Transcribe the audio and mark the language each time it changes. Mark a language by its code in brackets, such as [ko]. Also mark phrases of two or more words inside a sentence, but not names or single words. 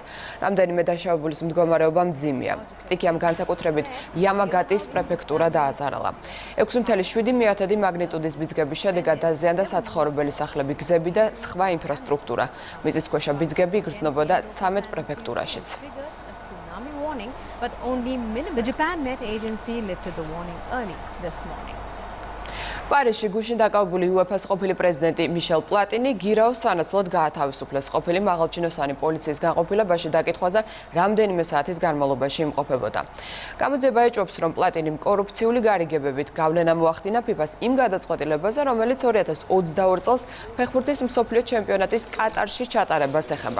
[ka] რამდენიმე დაშავებულის მდგომარეობა მძიმეა. სტიქიამ განსაკუთრებით იამაგატის პრეფექტურა დააზარალა. 6.7 მაგნიტუდის ბიძგების შედეგად დაზიანდა საცხოვრებელი სახლები, გზები და სხვა ინფრასტრუქტურა. მიწისქვეშა ბიძგები იგრძნობოდა 13 პრეფექტურაშიც. [en] But only the Japan Met Agency lifted the warning early this morning. [ka] პარიზში გუშინ დაკავებული UEFA-ს ყოფილი პრეზიდენტი მიშელ პლატინი გირაოს სანაცვლოდ გაათავისუფლეს. ყოფილი მაღალჩინოსანი პოლიციის განყოფილებაში დაკითხვაზე რამდენიმე საათის განმავლობაში იმყოფებოდა. გამოძიება ეჭვობს, რომ პლატინიმ კორუფციული გარიგებებით გავლენა მოახდინა FIFA-ს იმ გადაწყვეტილებაზე, რომელიც 2022 წელს ფეხბურთის მსოფლიო ჩემპიონატის კატარში ჩატარებას ეხება.